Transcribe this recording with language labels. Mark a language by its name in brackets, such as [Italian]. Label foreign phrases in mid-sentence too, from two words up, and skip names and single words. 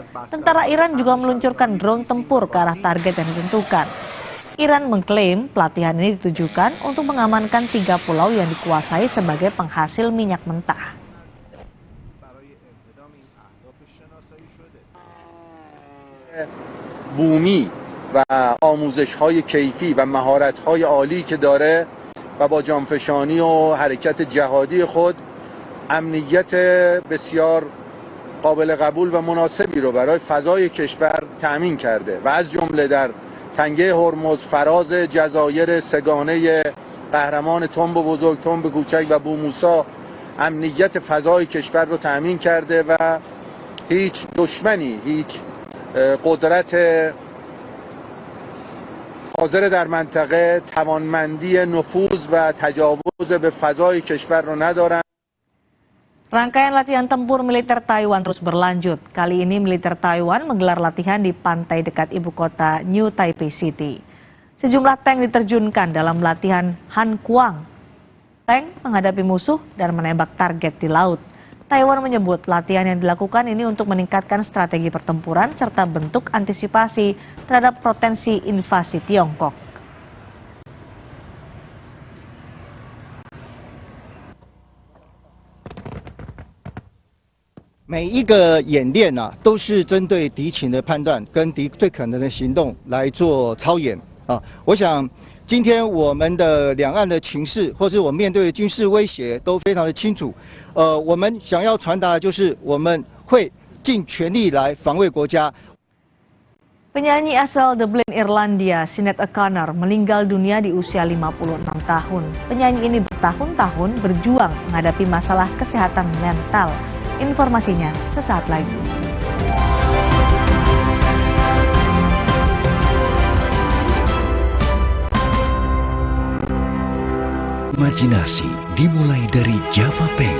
[Indonesian] Tentara Iran juga meluncurkan drone tempur ke arah target yang ditentukan. Iran mengklaim pelatihan ini ditujukan untuk mengamankan 3 pulau yang dikuasai sebagai penghasil minyak mentah. [Persian] بومی و آموزش‌های کیفی و مهارت‌های عالی که داره و با جانفشانی و حرکت جهادی خود امنیت بسیار قابل قبول و مناسبی رو برای فضای کشور تأمین کرده و از جمله در تنگه هرمز، فراز جزایر سگانه قهرمان تنب بزرگ، تنب کوچک و بوموسا امنیت فضای کشور رو تأمین کرده و هیچ دشمنی، هیچ قدرت حاضر در منطقه توانمندی نفوذ و تجاوز به فضای کشور رو ندارن. [Indonesian] Rangkaian latihan tempur militer Taiwan terus berlanjut. Kali ini militer Taiwan menggelar latihan di pantai dekat ibu kota New Taipei City. Sejumlah tank diterjunkan dalam latihan Han Kuang. Tank menghadapi musuh dan menembak target di laut. Taiwan menyebut latihan yang dilakukan ini untuk meningkatkan strategi pertempuran serta bentuk antisipasi terhadap potensi invasi Tiongkok. [Chinese] 每一个演练啊，都是针对敌情的判断跟敌最可能的行动来做操演啊。我想，今天我们的两岸的情势，或是我面对的军事威胁都非常的清楚。我们想要传达的就是我们会尽全力来防卫国家。 [Indonesian] Penyanyi asal Dublin, Irlandia, Sinead O'Connor meninggal dunia di usia 56 tahun. Penyanyi ini bertahun-tahun berjuang menghadapi masalah kesehatan mental. Informasinya sesaat lagi. Imajinasi dimulai dari Java Pay.